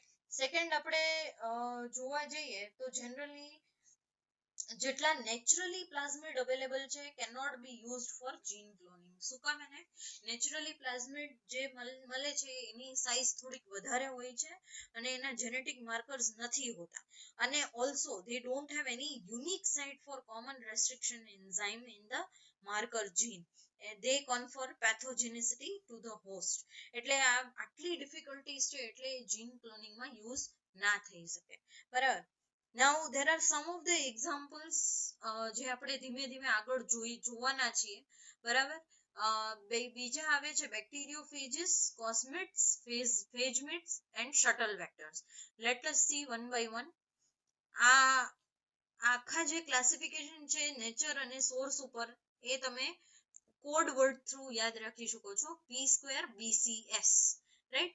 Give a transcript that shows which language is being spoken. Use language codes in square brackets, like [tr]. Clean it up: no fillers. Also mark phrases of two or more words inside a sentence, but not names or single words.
[gu] સેકન્ડ આપણે જોવા જઈએ તો જનરલી જેટલા [en] naturally plasmid available [gu] છે [en] can not be used for gene cloning, [gu] શું કામ? એને [en] naturally plasmid [gu] જે મળે છે એની સાઇઝ થોડીક વધારે હોય છે અને એના [en] genetic markers [gu] નથી હોતા, અને ઓલ્સો [en] they don't have any unique site for common restriction enzyme in the marker gene, they confer pathogenicity to the host, [gu] એટલે આ આટલી ડિફિકલ્ટીઝ છે એટલે [en] gene cloning [gu] યુઝ ના થઈ શકે, બરાબર. [en] now there are some of the examples [gu] જે આપણે ધીમે ધીમે આગળ જોવાના છીએ, બરાબર. બીજા આવે છે [en] bacteriophages, cosmids, phagemids and shuttle vectors. let us see one by one. [gu] આ આખા જે ક્લાસિફિકેશન છે નેચર અને સોર્સ ઉપર, એ તમે [en] code word through [gu] યાદ રાખી શકો છો, p² BCS, રાઈટ.